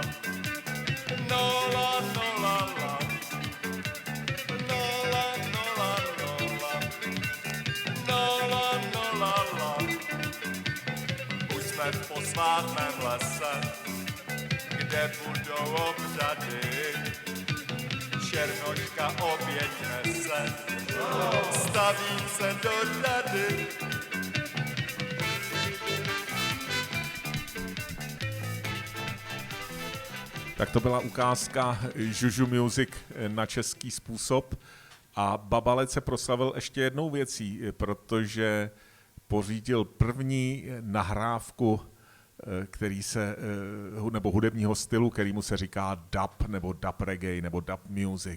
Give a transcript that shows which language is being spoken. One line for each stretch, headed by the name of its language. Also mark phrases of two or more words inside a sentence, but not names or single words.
Czech: Nola, nola, la. Nola, nola, nola. Nola, nola, la. Už jsme v posvátném lese, kde budou obřady. Černoška oběť nese, staví se do řady. Tak to byla ukázka Juju Music na český způsob a Babalet se proslavil ještě jednou věcí, protože pořídil první nahrávku, který se, nebo hudebního stylu, kterýmu se říká dub, nebo
English: dub reggae,
Czech: nebo
English: dub music.